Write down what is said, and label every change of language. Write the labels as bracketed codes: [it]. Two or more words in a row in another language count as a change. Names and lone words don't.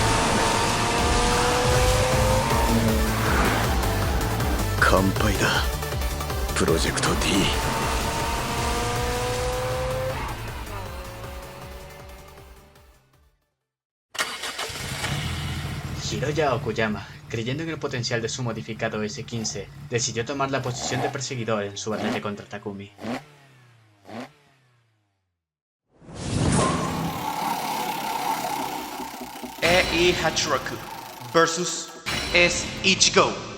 [ja] 乾杯だプロジェクト D。 [es] Shinobi Hiroya Okuyama, creyendo en el potencial de su modificado S-15, decidió tomar la posición de perseguidor en su batalla contra Takumi. [ja] Ei Hachiroku versus S Ichigo.